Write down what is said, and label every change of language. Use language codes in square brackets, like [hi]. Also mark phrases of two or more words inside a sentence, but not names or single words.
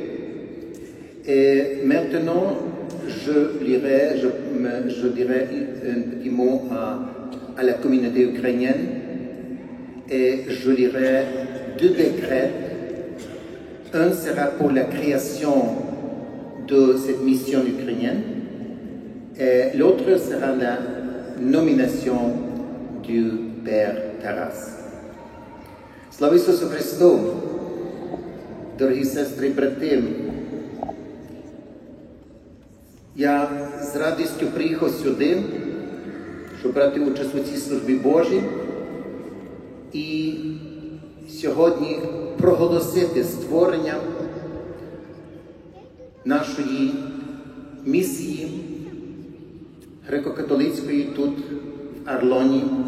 [fr] Et maintenant, je dirai un petit mot à la communauté ukrainienne et je lirai 2 décrets. Un sera pour la création de cette mission ukrainienne et l'autre sera la nomination du Père Taras. [uk] Слава Ісусу Христу! Дорогі сестри і брати, я з радістю приїхав сюди, щоб брати участь у цій службі Божій і сьогодні проголосити створення нашої місії греко-католицької тут, в Арлоні.